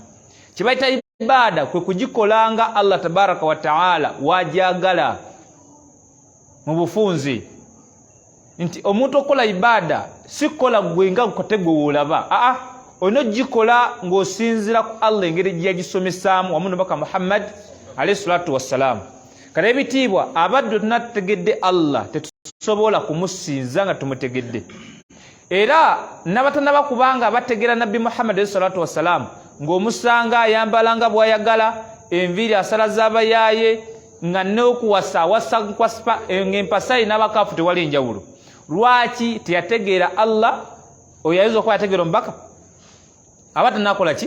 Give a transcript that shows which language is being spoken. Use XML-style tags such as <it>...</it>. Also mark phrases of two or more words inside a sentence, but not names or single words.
<lg>Kye bayita ibaada kwe kugikolanga</lg> <ar>الله تبارك وتعالى</ar> <lg>wajagala mu bufunze. Nti omuntu okola ibaada si kola gwe nga kotegwe wolaba, ono gikola ng'osinzira ku Allah engeri gye yagisomesaamu wamu n'omubaka Muhammad</lg> <ar>عليه الصلاة والسلام.</ar> <lg>Kale ebitiibwa abaddu tunategedde Allah tetusobola kumusinza nga tumutegedde, era n'abatanaba kubanga bategeera Nabbi Muhammad</lg> <ar>عليه الصلاة والسلام</ar> <lg>ng'omusanga ayambalanga bw'ayagala, enviiri asala z'abayaaye, nga n'okuwasa nkwasipa ng'empasa n'abakaafu tewali enjawulo. Lwaki? Teyategeera Allah. Oyo ayinza okuba yategeera omubaka aba tanakola ki?</lg>